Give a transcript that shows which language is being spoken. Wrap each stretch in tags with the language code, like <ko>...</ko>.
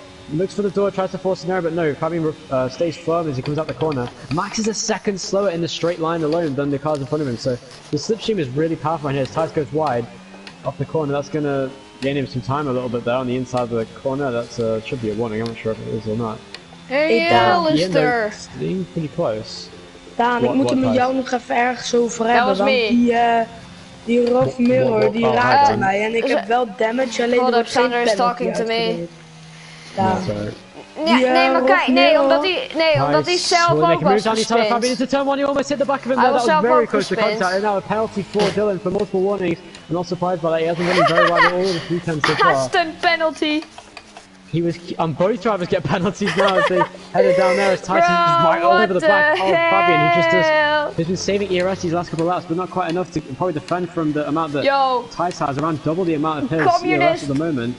<en>Looks for the door, tries to force an error, but no. Fabian stays firm as he comes out the corner. Max is a second slower in the straight line alone than the cars in front of him, so the slipstream is really powerful here as Tice goes wide off the corner. That's going to gaining some time a little bit there on the inside of the corner. That should be a warning. I'm not sure if it is or not. Hey, Alistair. Being pretty close.</en> <nl>Daan, ik moet het met jou nog even ergens over hebben, want die rough mirror, die raakte mij en ik heb wel damage, alleen er wordt geen penalty uitgedeeld. Ja, nee, maar kijk, omdat hij zelf ook was gespint.</nl> <en>Fabian into turn 1, he almost hit the back of him there. That was very close to contact, and now a penalty for Dylan for multiple warnings. I'm not surprised by that, he hasn't been very well at all of the 3 10s so far. Instant penalty. He was, both drivers get penalties now as they headed down there as Tyson is right all over the back of Fabian, who just has been saving ERS these last couple of laps, but not quite enough to probably defend from the amount that Tyson has, around double the amount of his ERS at the moment.</en>